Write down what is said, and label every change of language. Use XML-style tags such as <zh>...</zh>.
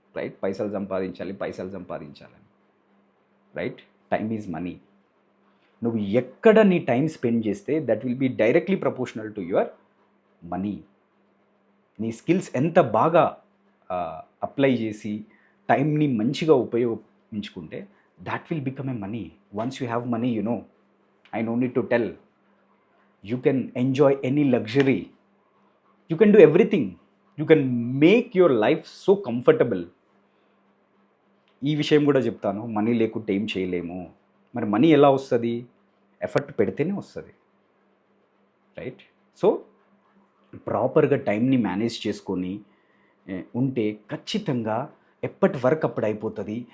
<en>right,</en> <te>పైసలు సంపాదించాలని.</te> <en>Right, time is money.</en> <te>నువ్వు ఎక్కడ నీ టైం స్పెండ్ చేస్తే</te> <en>That will be directly proportional to your money.</en> <te>నీ స్కిల్స్ ఎంత బాగా అప్లై చేసి టైంని మంచిగా ఉపయోగించుకుంటే</te> <en>that will become a money. Once you have money, you know, I no need to tell, you can enjoy any luxury, you can do everything, you can make your life so comfortable.</en> <te>ఈ విషయం కూడా చెప్తాను, money లేకుంటే ఏం చేయలేము. మరి money ఎలా వస్తుంది? ఎఫర్ట్ పెడితేనే వస్తుంది. రైట్, సో ప్రాపర్గా టైంని మేనేజ్ చేసుకొని ఉంటే ఖచ్చితంగా ఎప్పటి వర్క్ అప్పుడు అయిపోతుంది.</te>